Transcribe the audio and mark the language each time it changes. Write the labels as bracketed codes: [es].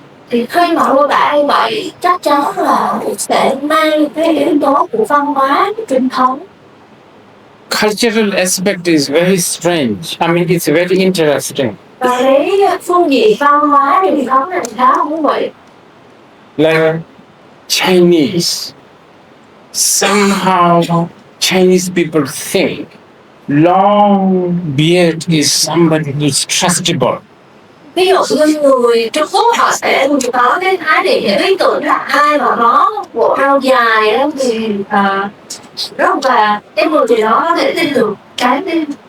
[vi] Thì khi mà mô tả như vậy chắc chắn là sẽ mang cái yếu tố của văn hóa truyền thống. [en] Cultural aspect is very strange. I mean, it's very interesting. [vi] Và cái phương diện văn hóa truyền thống này khá thú vị. [en] Like Chinese, somehow Chinese people think long beard is somebody who's trustable. [vi] Ví dụ như người Trung Quốc họ sẽ có cái thái điểm để ý tưởng là ai mà có bộ râu dài đó thì rất là cái người gì đó có thể tin được cái tin.